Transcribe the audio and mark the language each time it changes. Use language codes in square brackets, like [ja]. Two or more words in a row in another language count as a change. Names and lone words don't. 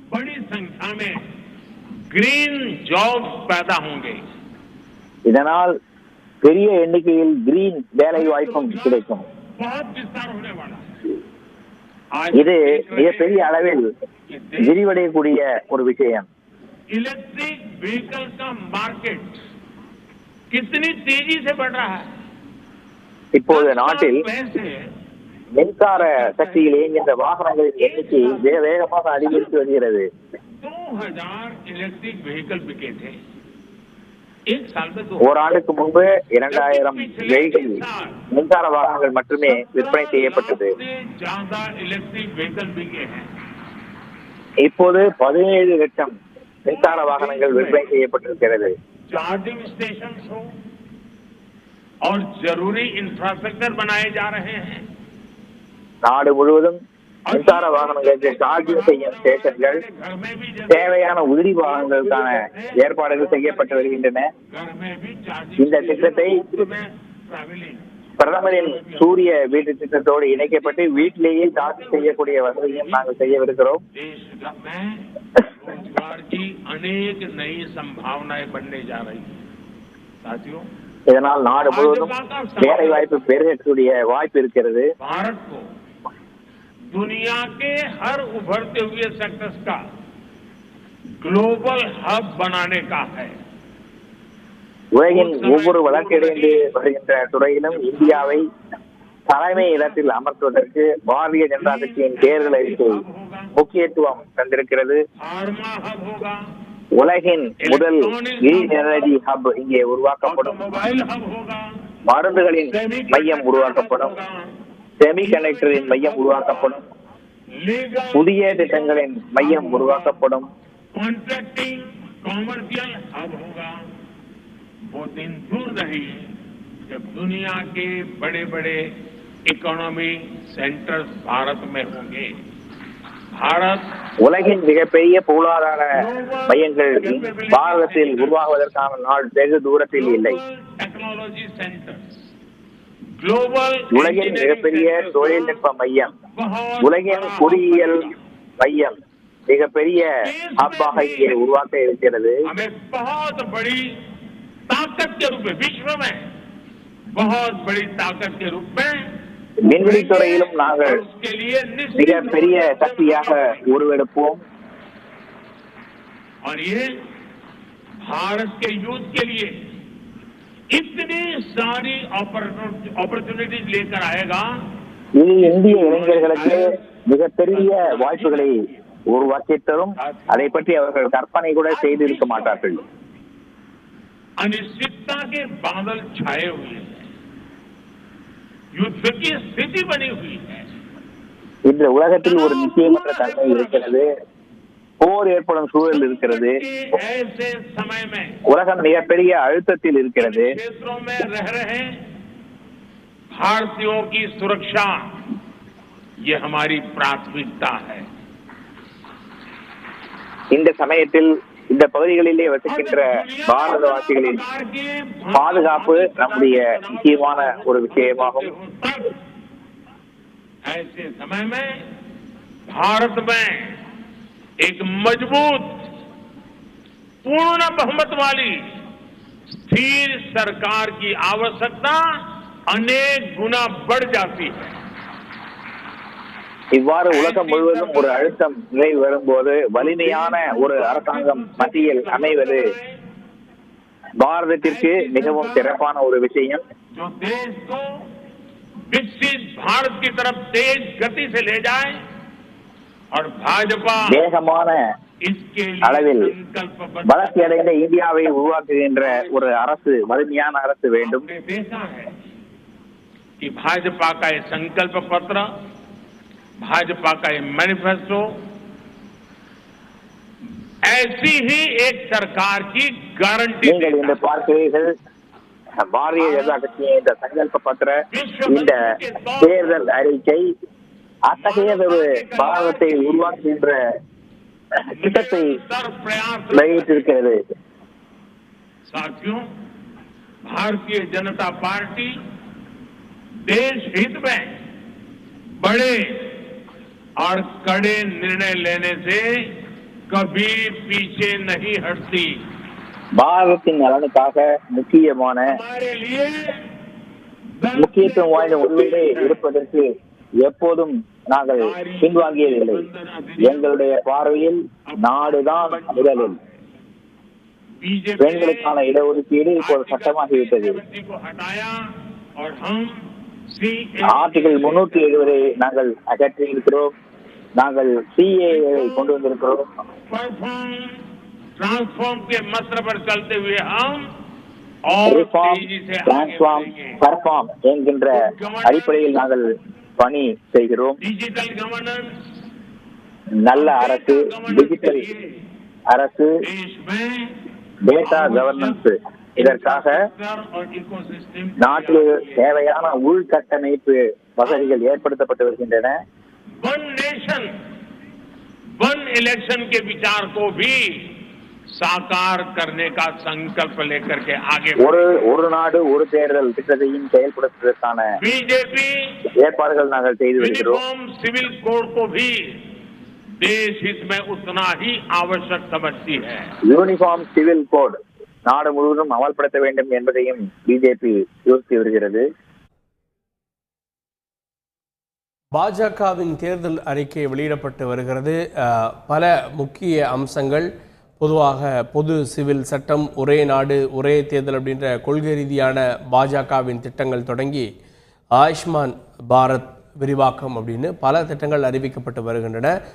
[ta] இதனால் பெரிய எண்ணிக்கையில் கிரீன் வேலை வாய்ப்பும் கிடைக்கும். இது மிகப்பெரிய அளவில் விரிவடையக்கூடிய ஒரு விஷயம். [en] electric vehicle [hi] का मार्केट कितनी तेजी से बढ़ रहा है. [ta] இப்போது நாட்டில் மின்சார சக்தியில் இயங்குகின்ற வாகனங்களின் எண்ணிக்கை வேகமாக அதிகரித்து வருகிறது. [hi] 2000 [en] electric vehicle [hi] बिके थे. [ta] ஓராண்டுக்கு முன்பு 2000 வெஹிக்கிள் மின்சார வாகனங்கள் மட்டுமே விற்பனை செய்யப்பட்டது. இப்போது 17 லட்சம் மின்சார வாகனங்கள் விற்பனை செய்யப்பட்டிருக்கிறது. [en] charging station [hi] हो और जरूरी इंफ्रास्ट्रक्चर बनाए जा रहे हैं. [ta] நாடு முழுவதும் மின்சார வாகனங்களுக்கு சார்ஜிங் செய்யும் ஸ்டேஷன்கள், தேவையான உதிரி வாகனங்களுக்கான ஏற்பாடுகள் செய்யப்பட்டு வருகின்றன. இந்த திட்டத்தை பிரதமரின் சூரிய வீட்டு திட்டத்தோடு இணைக்கப்பட்டு வீட்டிலேயே சார்ஜ் செய்யக்கூடிய வசதியும் நாங்கள் செய்யவிருக்கிறோம். இதனால் நாடு முழுவதும் வேலை வாய்ப்பு பெருகக்கூடிய வாய்ப்பு இருக்கிறது. [hi] दुनिया के हर उभरते हुए सेक्टर्स का [en] global hub [hi] बनाने का है. [ta] உலகின் ஒவ்வொரு வளர்ச்சியடைந்து வருகின்ற துறையிலும் இந்தியாவை தலைமை இடத்தில் அமர்த்துவதற்கு பாரதிய ஜனதா கட்சியின் தேர்தல் அறிக்கை முக்கியத்துவம் தந்திருக்கிறது. உலகின் முதல் [en] green energy hub [ta] இங்கே உருவாக்கப்படும். மருந்துகளின் மையம் உருவாக்கப்படும். செமிகண்டக்டரின் மையம் உருவாக்கப்படும். புதிய திட்டங்களின் மையம் உருவாக்கப்படும். [en] contracting commercial hub होगा. [hi] वो दिन दूर नहीं जब दुनिया के बड़े बड़े [en] economy centers [hi] भारत में होंगे. भारत [ta] உலகின் மிகப்பெரிய பொருளாதார மையங்கள் பாரதத்தில் உருவாகுவதற்கான நாள் வெகு தூரத்தில் இல்லை. [en] technology centers, [ta] உலகின் மிகப்பெரிய தொழில்நுட்ப மையம், உலகின் பொறியியல் மையம் மிகப்பெரிய ஹப்பாக இங்கே உருவாக்க இருக்கிறது. விண்வெளி துறையிலும் நாங்கள் மிகப்பெரிய சக்தியாக உருவெடுப்போம். [hi] भारत के यूथ के लिए इतनी सारी अपॉर्चुनिटीज लेकर आएगा. [ta] இது இந்திய இளைஞர்களுக்கு மிகப்பெரிய வாய்ப்புகளை உருவாக்கி தரும். அதை பற்றி அவர்கள் கற்பனை கூட செய்திருக்க மாட்டார்கள். [hi] अनिश्चितता के बादल छाए हुए हैं. युद्ध की स्थिति बनी हुई है. [ta] இந்த உலகத்தில் ஒரு நிச்சயமற்ற தன்மை இருக்கிறது. போர் ஏற்படும் சூழல் இருக்கிறது. உலகம் மிகப்பெரிய அழுத்தத்தில் இருக்கிறது. [hi] भारतीयों की सुरक्षा ये हमारी प्राथमिकता है. [ta] இந்த சமயத்தில் இந்த பகுதிகளிலே வசிக்கின்ற பாரதவாசிகளின் பாதுகாப்பு நம்முடைய முக்கியமான ஒரு விஷயமாகும். [hi] ऐसे समय में भारत में एक मजबूत पूर्ण बहुमत वाली स्थिर सरकार की आवश्यकता अनेक गुना बढ़ जाती है. [ta] இவ்வாறு உலகம் முழுவதும் ஒரு அழுத்தம் நிலை வரும்போது வலிமையான ஒரு அரசாங்கம் மத்தியில் அமைவது பாரதத்திற்கு மிகவும் சிறப்பான ஒரு விஷயம். [hi] विकसित भारत की तरफ तेज गति से ले जाए और भाजपा [ta] வேகமான அளவில் வளர்ச்சி அடைந்த இந்தியாவை உருவாக்குகின்ற ஒரு அரசு, வலிமையான அரசு வேண்டும். [hi] कि भाजपा का ये संकल्प पत्र, भाजपा का ये मैनिफेस्टो ऐसी ही एक सरकार की गारंटी [ta] நீங்கள் இந்த பார்க்கிறீர்கள், பாரதிய ஜனதா கட்சியின் இந்த சங்கல்ப பத்திர, இந்த தேர்தல் அறிக்கை அத்தகையதொரு பாரதத்தை உருவாக்குகின்ற திட்டத்தை வெளியிட்டிருக்கிறது. [hi] साथियों, भारतीय जनता पार्टी देश हित में बड़े और कड़े निर्णय लेने से कभी पीछे नहीं हटती. [ta] பாரதத்தின் நலனுக்காக முக்கியமான முக்கியத்துவம் வாய்ந்த முடிவுகளை எடுப்பதற்கு எப்போதும் நாங்கள் பின்வாங்கியதில்லை. எங்களுடைய பார்வையில் நாடுதான் முதலில். பெண்களுக்கான இடஒதுக்கீடு இப்போது சட்டமாகிவிட்டது. ஆர்டிகல் 370 நாங்கள் அகற்றி இருக்கிறோம். நாங்கள் சிஏஏ கொண்டு வந்திருக்கிறோம். [hi] ट्रांसफॉर्म के मंत्र पर चलते हुए हम [ta] பர்ஃபார்ம் என்கின்ற அடிப்படையில் நாங்கள் பணி செய்கிறோம். [en] digital governance, [ta] நல்ல அரசு, டிஜிட்டல் அரசு, [en] data governance, [ta] இதற்காக நாட்டில் தேவையான உள்கட்டமைப்பு வசதிகள் ஏற்படுத்தப்பட்டு வருகின்றன. [en] one nation one election [hi] के विचार को भी साकार करने का संकल्प लेकर के आगे [ta] ஒரு நாடு ஒரு தேர்தல் திட்டத்தையும் செயல்படுத்துவதற்கான बीजेपी ஏற்பாடுகள் நாங்கள் செய்து வருகிறோம். [en] civil code [hi] को भी देश हित में उतना ही आवश्यक समझती है. [en] uniform civil code [ta] நாடு முழுவதும் அமல்படுத்த வேண்டும் என்பதையும் பிஜேபி யோசித்து வருகிறது. பாஜகவின் தேர்தல் அறிக்கை வெளியிடப்பட்டு வருகிறது. பல முக்கிய அம்சங்கள், பொதுவாக பொது சிவில் சட்டம், ஒரே நாடு ஒரே தேர்தல் அப்படின்ற கொள்கை ரீதியான பாஜகவின் திட்டங்கள் தொடங்கி ஆயுஷ்மான் பாரத் விரிவாக்கம் அப்படின்னு பல திட்டங்கள் அறிவிக்கப்பட்டு வருகின்றன.